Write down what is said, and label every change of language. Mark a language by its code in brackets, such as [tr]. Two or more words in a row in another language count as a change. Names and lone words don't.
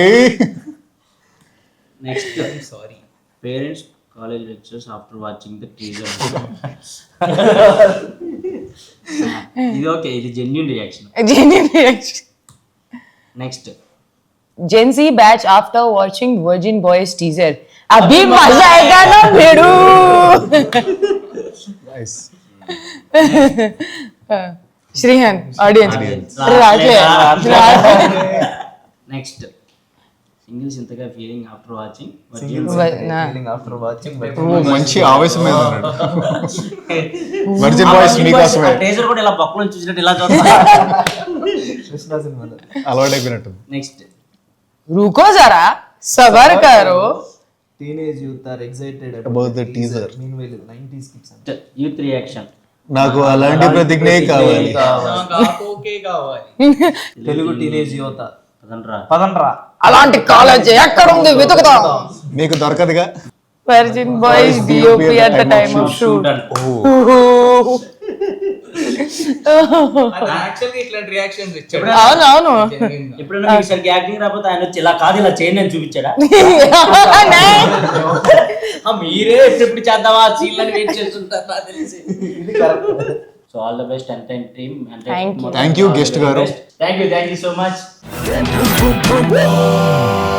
[en] next, sorry parents college lectures after watching the teaser. [te] ఇది ఓకే, ఇది జెన్యూన్ రియాక్షన్. నెక్స్ట్, [en] Gen Z batch after watching Virgin Boys teaser. [hi] अभी मजा आएगा ना भेड़ू. श्रीहन audience. [en] next, singles ఇంతగా feeling after watching feeling after watching [te] మంచి ఆవేశం మీద ఉన్నాడు. వర్జిన్ బాయ్స్ మీకోసమే. టీజర్ కూడా ఇలా పక్కన చూసినట్టు ఇలా చూస్తా. కృష్ణ సినిమాలో అలవాటు అయిపోయినట్టు. నెక్స్ట్, [hi] रुको जरा सबर करो. [en] teenage youth are excited About the teaser. మీన్వైల్ 90s kids అంటే youth reaction. [te] నాకు అలాంటి ప్రతిజ్ఞే కావాలి. తెలుగు టీనేజ్ యువత పదండ్రా. పదండ్రా. అలాంటి కాలేజ్ ఎక్కడ ఉంది వెతుకుదాం. మీకు దొరకదుగా. [en] Virgin Boys DOP at the time of shoot. [te] యాక్చువల్లీ ఇట్లాంటి రియాక్షన్స్ ఇచ్చాడు. అవును ఎప్పుడైనా మీకు సరిగ్గా యాక్టింగ్ రాకపోతే ఆయన వచ్చి ఇలా కాదు ఇలా చేయండి అని చూపించాడా? మీరే ఎప్పుడు చేద్దామా సీన్లని వెయిట్ చేస్తుంటారు నాకు తెలిసి. [en] so all the best and team. Thank you. Thank you, guest గారు. thank you so much.